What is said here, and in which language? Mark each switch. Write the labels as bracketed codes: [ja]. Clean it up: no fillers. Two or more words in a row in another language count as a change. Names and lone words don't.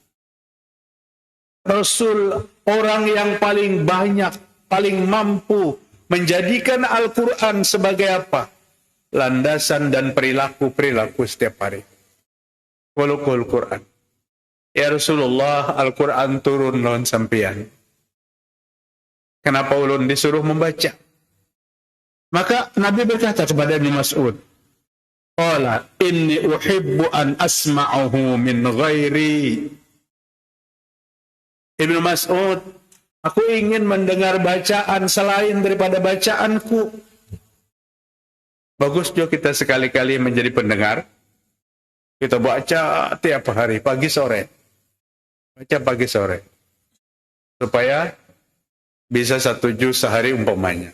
[id] Rasul, orang yang paling banyak, paling mampu menjadikan Al-Quran sebagai apa? Landasan dan perilaku setiap hari. [ar] خلقه القرآن. يا رسول الله, [bjn] Al-Quran turun lawan sampian. Kenapa ulun disuruh membaca? [id] Maka Nabi berkata kepada Ibnu Mas'ud, [ar] قال إني أحب أن أسمعه من غيري. [id] Ibnu Mas'ud, aku ingin mendengar bacaan selain daripada bacaanku. Bagus juga kita sekali-kali menjadi pendengar. Kita baca tiap hari, pagi sore. Baca pagi sore. Supaya bisa 1 juz sehari umpamanya.